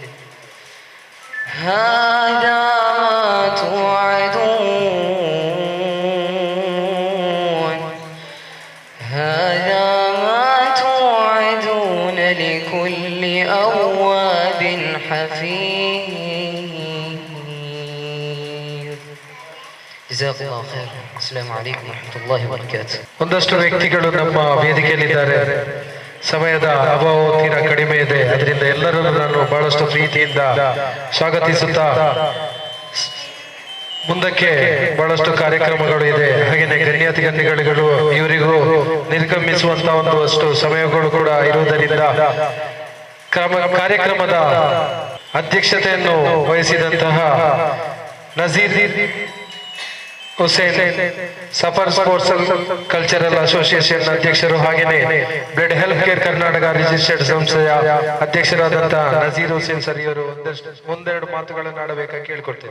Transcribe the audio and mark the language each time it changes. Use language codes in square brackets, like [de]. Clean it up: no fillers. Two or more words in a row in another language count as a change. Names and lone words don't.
[ar] هذا ما توعدون هذا ما توعدون لكل أواب حفيظ جزاك الله خير السلام عليكم ورحمة الله وبركاته [kn] ಒಂದಷ್ಟು ವ್ಯಕ್ತಿಗಳು ನಮ್ಮ ವೇದಿಕೆಯಲ್ಲಿದ್ದಾರೆ. ಸಮಯದ ಅಭಾವ ತೀರಾ ಕಡಿಮೆ ಇದೆ, ಅದರಿಂದ ಎಲ್ಲರನ್ನು ನಾನು ಬಹಳಷ್ಟು ಪ್ರೀತಿಯಿಂದ ಸ್ವಾಗತಿಸುತ್ತಾ ಮುಂದಕ್ಕೆ ಬಹಳಷ್ಟು ಕಾರ್ಯಕ್ರಮಗಳು ಇದೆ. ಹಾಗೆಯೇ ಗಣ್ಯಾತಿಗಣ್ಯಗಳು ಇವರಿಗೂ ನಿರ್ಗಮಿಸುವಂತ ಒಂದಷ್ಟು ಸಮಯಗಳು ಕೂಡ ಇರುವುದರಿಂದ ಕಾರ್ಯಕ್ರಮದ ಅಧ್ಯಕ್ಷತೆಯನ್ನು ವಹಿಸಿದಂತಹ ನಜೀರ್ ಹುಸೇನ್ ಸಫರ್ ಸ್ಪೋರ್ಟ್ಸ್ ಕಲ್ಚರಲ್ ಅಸೋಸಿಯೇಷನ್ ಅಧ್ಯಕ್ಷರು, ಹಾಗೆಯೇ ಬ್ಲಡ್ ಹೆಲ್ತ್ ಕೇರ್ ಕರ್ನಾಟಕ ರಿಜಿಸ್ಟರ್ಡ್ ಸಂಸ್ಥೆಯ ಅಧ್ಯಕ್ಷರಾದಂತಹ ನಜೀರ್ ಹುಸೇನ್ ಸರ್ ಇವರು ಒಂದೆರಡು ಮಾತುಗಳನ್ನು ಆಡಬೇಕಾಗಿ ಕೇಳಿಕೊಳ್ತಿದ್ದೆ.